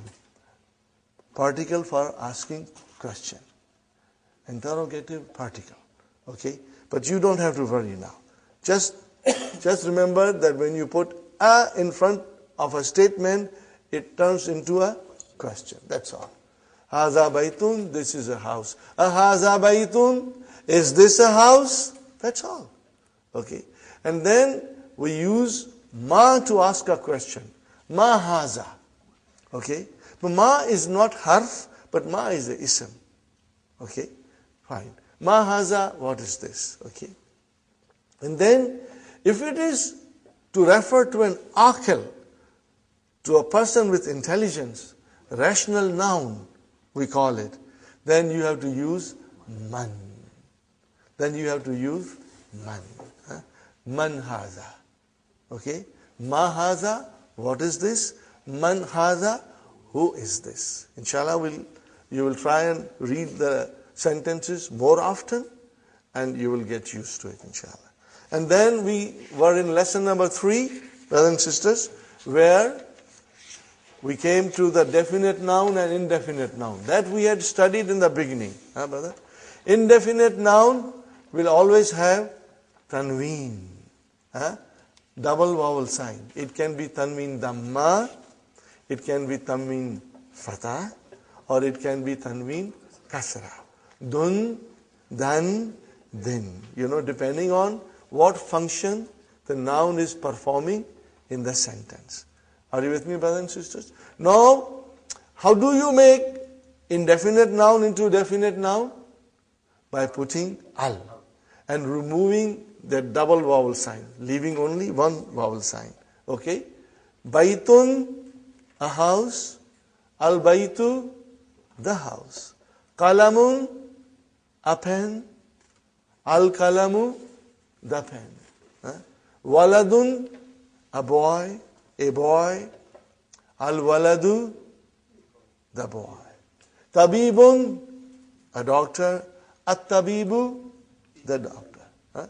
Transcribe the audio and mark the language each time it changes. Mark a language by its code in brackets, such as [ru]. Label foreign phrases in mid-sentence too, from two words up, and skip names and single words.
[en] Particle for asking question. Interrogative particle. Okay? But you don't have to worry now. Just remember that when you put a in front of a statement, it turns into a question. That's all. [ar] هذا بيتٌ, [en] this is a house. [ar] هذا بيتٌ, [en] is this a house? That's all. Okay. And then we use ma to ask a question. [ar] ما هذا. Okay. [en] But ma is not harf, but ma is the ism. Okay. Fine. [ar] Ma haza, [en] what is this? Okay. And then, if it is to refer to an aqil, to a person with intelligence, rational noun, we call it, then you have to use man. Then you have to use man. [ar] Man haza. Okay? ما هذا, [en] what is this? [ar] Man haza, [en] who is this? Inshallah, you will try and read the sentences more often and you will get used to it, inshallah. And then we were in lesson number 3, brothers and sisters, where we came to the definite noun and indefinite noun. That we had studied in the beginning. Brother? Indefinite noun will always have tanween. Double vowel sign. It can be tanween dhamma, it can be tanween fatah, or it can be tanween kasra. Dun, dan, din. Depending on what function the noun is performing in the sentence. Are you with me, brothers and sisters? Now, how do you make indefinite noun into definite noun? By putting al and removing the double vowel sign, leaving only one vowel sign. Okay? Baitun, a house. [ar] Al baitu, [en] the house. Qalamun, a pen. [ar] القلمُ, [en] the pen. Waladun, a boy. [ar] Al waladu, [en] the boy. Tabibun, a doctor. [ar] At tabibu, [en] the doctor.